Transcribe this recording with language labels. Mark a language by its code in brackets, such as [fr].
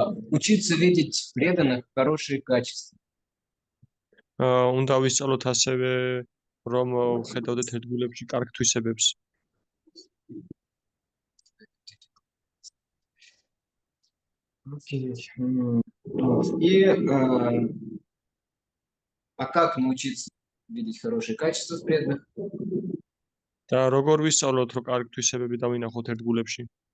[ru] Учиться видеть в преданных хорошие качества. [ka] უნდა ვისწავლოთ ასევე რომ ხედავდეთ ერთგულებში კარგ თვისებებს. [ru] Окей. И как научиться видеть хорошие качества в преданных? [ka] და როგორ ვისწავლოთ რომ კარგ თვისებები დავინახოთ ერთგულებში?